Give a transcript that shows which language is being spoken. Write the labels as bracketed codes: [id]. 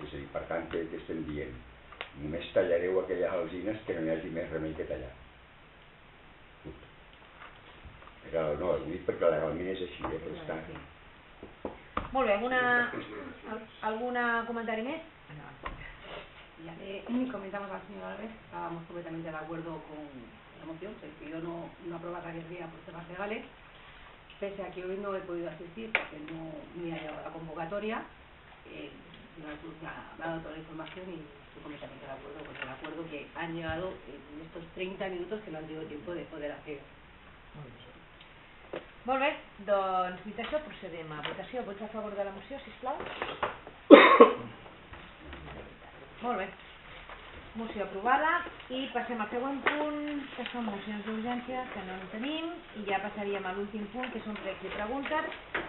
[ca] És a dir, per tant, què estem dient? Només tallareu aquelles alzines que no hi hagi més remei que tallar. No, ho dic perquè legalment és així, però està... Molt bé, algun comentari més? [es] Ya le comentamos al señor Álvarez, estábamos completamente de acuerdo con la moción, se decidió no aprobar la guerrilla por temas legales, pese a que hoy no he podido asistir porque no me ha llegado la convocatoria, me ha dado toda la información y estoy completamente de acuerdo con el acuerdo que han llegado en estos 30 minutos que no han tenido tiempo de poder hacer. [ca] Molt bé, doncs dit això procedem a votació. Vots a favor de la moció, sisplau? Molt bé, moció aprovada i passem al següent punt, que són mocions d'urgència, que no en tenim, i ja passaríem a l'últim punt, que són pregs i preguntes.